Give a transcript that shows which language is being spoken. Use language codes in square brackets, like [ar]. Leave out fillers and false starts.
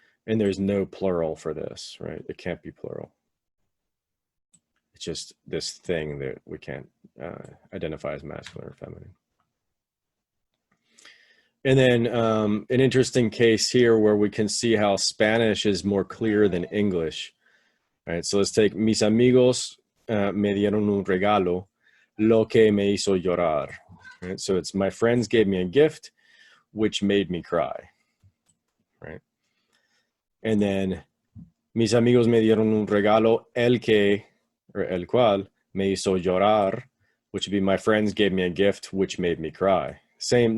[en] And there's no plural for this, right? It can't be plural. It's just this thing that we can't identify as masculine or feminine. And then an interesting case here where we can see how Spanish is more clear than English. All right, so let's take [es] mis amigos me dieron un regalo, lo que me hizo llorar. [en] Right, so it's my friends gave me a gift, which made me cry. Right, and then [es] mis amigos me dieron un regalo, el cual me hizo llorar, [en] which would be my friends gave me a gift, which made me cry. Same.